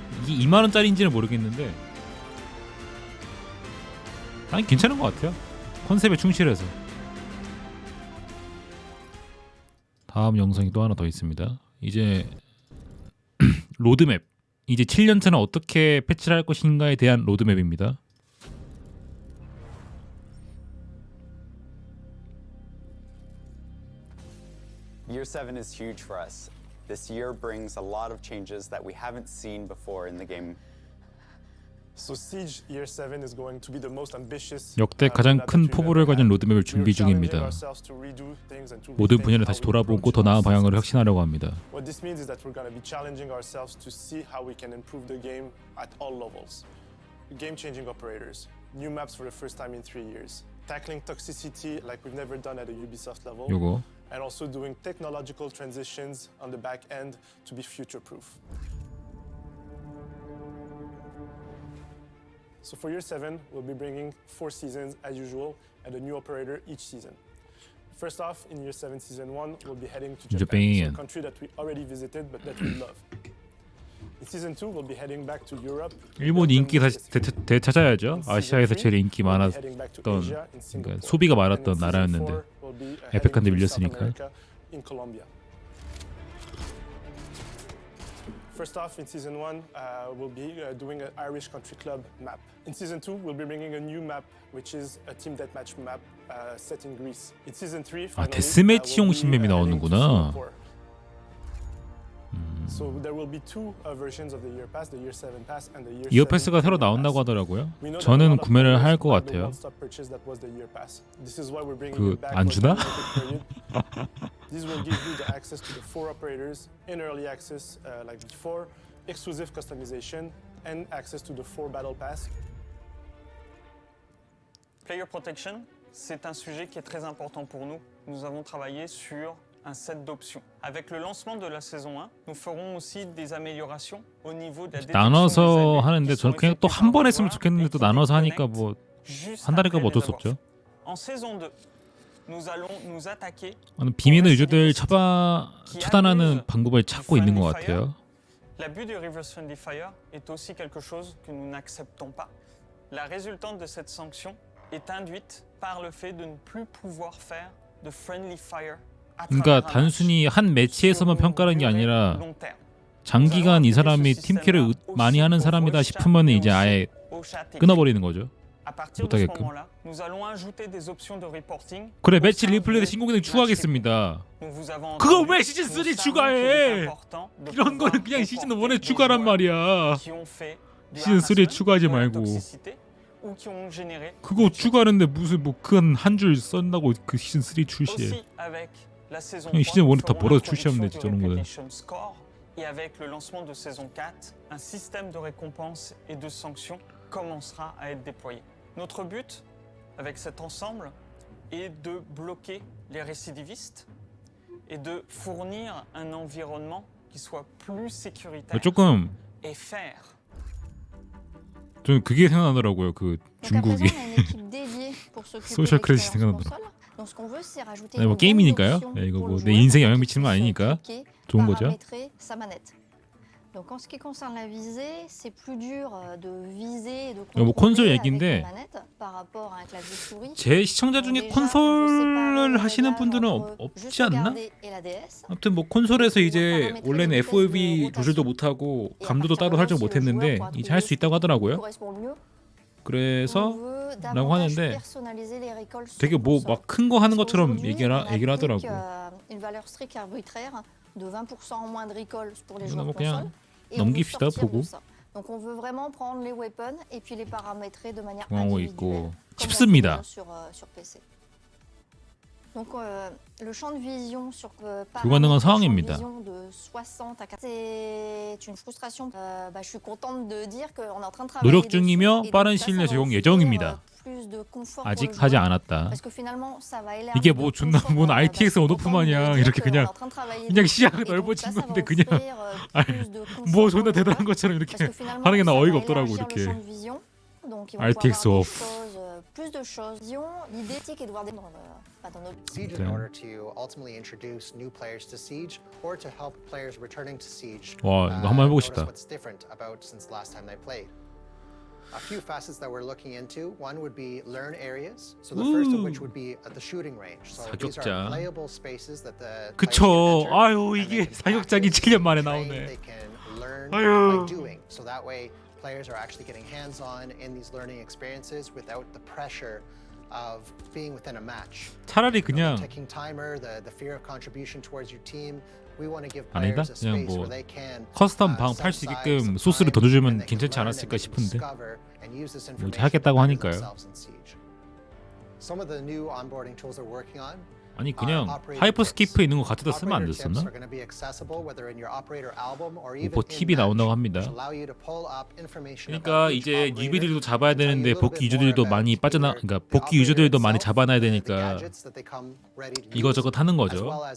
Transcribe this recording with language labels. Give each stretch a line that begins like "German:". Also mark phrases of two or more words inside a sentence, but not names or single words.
Korean: 이게 2만 원짜리인지는 모르겠는데 난 괜찮은 것 같아요. 컨셉에 충실해서. 다음 영상이 또 하나 더 있습니다. 이제 로드맵. 이제 7년차는 어떻게 패치를 할 것인가에 대한 로드맵입니다.
English: Year 7 is huge for us. This year brings a lot of changes that we haven't seen before in the game. So Siege Year 7 is going to be the most ambitious.
Korean: 역대 가장 큰 포부를 가진 로드맵을 준비 중입니다. 모든 분야를 다시 돌아보고 더 나은 방향으로 혁신하려고 합니다.
English: What this means is that we're going to be challenging ourselves to see how we can improve the game at all levels. Game-changing operators, new maps for the first time in 3 years, tackling toxicity like we've never done at a Ubisoft level.
Korean: 요거
English: And also doing technological transitions on the back end to be future-proof. So for Year 7, we'll be bringing 4 seasons as usual and a new operator each season. First off, in Year 7 Season 1, we'll be heading to Japan, so a country that we already visited but that we love. In Season 2, we'll be heading back to Europe.
Korean: 일본 인기 다시 되찾아야죠. 아시아에서 제일 인기 많았던, 그러니까 소비가 많았던 나라였는데 에펙한테 밀렸으니까.
English: In Colombia. First off, in Season 1, we'll be doing an Irish Country Club map. In Season 2, we'll be bringing a new map, which is a team deathmatch map set in Greece. In Season 3,
Korean: 아, 데스매치용 신맵이 나오는구나.
English: So there will be 2 versions of the Year Pass, the Year 7 Pass and the Year 7
Korean: 이어 패스가 새로 나온다고 하더라고요. 저는 구매를 할 것 같아요. 그 안 주나?
English: This will give you the access to the 4 operators in early access like before, exclusive customization and access to the 4 battle pass. Player protection,
French: c'est un sujet qui est très important pour nous. Nous avons travaillé sur un set d'options. Avec le lancement de la saison 1, nous ferons aussi des améliorations au niveau de la détection
Korean: 나눠서 하는데 저는 그냥 또 한 번 했으면 좋겠는데 또 나눠서 하니까 뭐 한 달이니까 뭐 어쩔 수 없죠.
French: En saison 2, nous allons nous attaquer.
Korean: 비밀의 유저들 처단하는 방법을 찾고 있는 것 같아요.
French: L'abus de
English: reverse friendly fire
French: est aussi quelque chose que nous n'acceptons pas. La résultante de cette sanction est induite par le fait de ne plus pouvoir faire de
English: friendly fire.
Korean: 그러니까 단순히 한 매치에서만 평가하는 게 아니라 장기간 이 사람이 팀킬을 많이 하는 사람이다 싶으면 이제 아예 끊어버리는 거죠. 못하게끔. 그래, 매치 리플레이 시공 기능 추가하겠습니다. 그거 왜 시즌 3 추가해? 이런 거는 그냥 시즌 1에 추가란 말이야. 시즌 3에 추가하지 말고. 그거 추가하는데 무슨 뭐 그 한 줄 썼다고 그 시즌 3 출시해. 그냥 시즌 1에 다 벌어서 출시하면 되지 저런 거는.
French: Et avec le lancement de saison 4, un système de récompenses et de sanctions commencera à être déployé. Notre but avec cet ensemble est de bloquer les récidivistes et de fournir un environnement qui soit plus sécuritaire
Korean: 조금
French: et fair.
Korean: 저는 그게 생각나더라고요. 그 중국이 소셜 크레딧 생각나더라고요. 네, 뭐 게임이니까요. 네, 이거 뭐 내 인생에 영향 미치는 거 아니니까 좋은 거죠.
French: Donc en ce qui concerne la visée, c'est plus dur de viser et de
Korean: 뭐 콘솔
French: contrôler avec
Korean: 얘기인데
French: une manette par rapport à un clavier souris.
Korean: 제 시청자 중에 콘솔을 하시는 분들은 없지 않나? 아무튼 뭐 콘솔에서 이제 원래는 FOV 조절도 못하고 감도도 따로 설정 못했는데 이제 할 수 있다고 하더라고요. 그래서 라고 하는데 되게 뭐 막 큰 거 하는 것처럼 얘기를 하더라고요. 이거는 뭐 그냥 넘깁시다 보고. 있고 쉽습니다.
French: Donc le champ de vision sur
Korean: 불가능한 상황입니다.
French: de 60 à 40. C'est une frustration. Je suis contente de dire qu'on est en train de travailler.
Korean: 노력 중이며 빠른 시일 내에 적용 예정입니다. 아직 하지 않았다. 이게 뭐 존나 뭔 RTX 온오프 마냥 이렇게 그냥 시야가 넓어진 건데 그냥 뭐 존나 대단한 것처럼 이렇게 하는 게 나 어이가 없더라고 이렇게. RTX 오프.
French: Plus de choses. L'idée c'est qu'il doit dans notre
English: Siege in order to ultimately introduce new players to Siege or to help players returning to Siege.
Korean: 와, 이거 한번 해보고 싶다.
English: What's different about since last time they played. A few facets that we're looking into. One would be learn areas. So the first of which would be at the shooting range. So these are playable spaces that the
Korean: 그쵸. 아유 이게 사격장이 7년 만에 나오네.
English: They can learn by doing. So that way players are actually getting hands-on in these learning experiences without the pressure of being within a match.
Korean: 차라리 그냥
English: Ticking timer, the fear of contribution towards your team. We want to give
Korean: 아니다.
English: players a
Korean: 그냥
English: space
Korean: 뭐
English: where they can
Korean: 커스텀 방 팔 수 있게끔 소스를 더 줘주면 괜찮지 않았을까 싶은데 뭐 하겠다고 하니까요.
English: Some of the new onboarding tools they're working on.
Korean: 아니 그냥 하이퍼스케이프에 있는 거 갖다 쓰면 안 됐었나? 오퍼 TV 나온다고 합니다. 그러니까 이제 뉴비들도 잡아야 되는데 복귀 유저들도 많이 그러니까 복귀 유저들도 많이 잡아놔야 되니까 이거저것 하는 거죠.